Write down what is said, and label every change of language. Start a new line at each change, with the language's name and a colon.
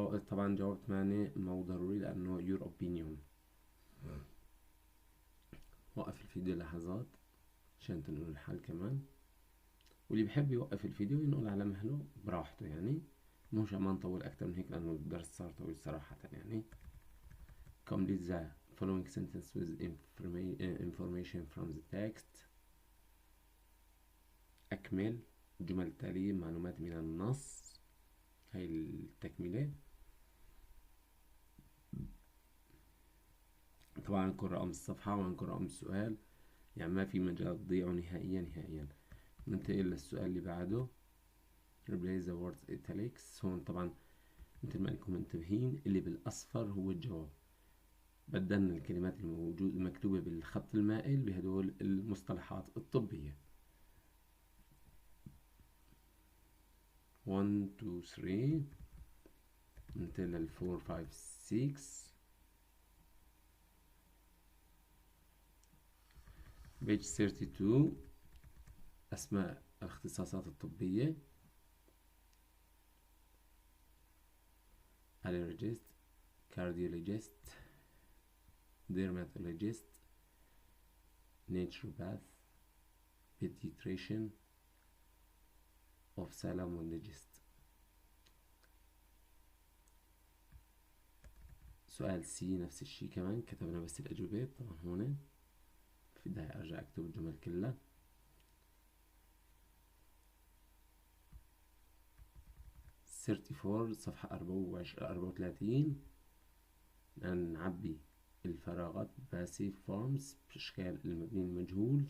Arabic: طبعا جواب 8 مو ضروري لأنه
English: your opinion.
Arabic: وقف الفيديو لحظات عشان تنقل الحل كمان، واللي بحب يوقف الفيديو ينقل على مهله براحته، يعني مش ما نطول أكتر من هيك لأنه الدرس صار طويل صراحة.
English: يعني complete the following sentence with information from the text.
Arabic: أكمل الجمل التالية معلومات من النص. هاي التكملة. طبعا نكون رقم الصفحة ونكون رقم السؤال، يعني ما في مجال تضيعه نهائيا. ننتقل للسؤال اللي بعده.
English: replace the words italics.
Arabic: هون طبعا مثل ما انكم منتبهين اللي بالأصفر هو الجواب. بدلنا الكلمات المكتوبة بالخط المائل بهدول المصطلحات الطبية. 1 2 3 ننتقل لل 4 5 6. page 32 أسماء الاختصاصات الطبية.
English: allergist, cardiologist, dermatologist, naturopath, pediatrician, ophthalmologist.
Arabic: سؤال سي نفس الشي كمان كتبنا بس الأجوبة. طبعا هون في داعي أرجع أكتب الجمل كلها. 34 صفحة 34 نعبي الفراغات باسيف فورمز بإشكال المبني المجهول.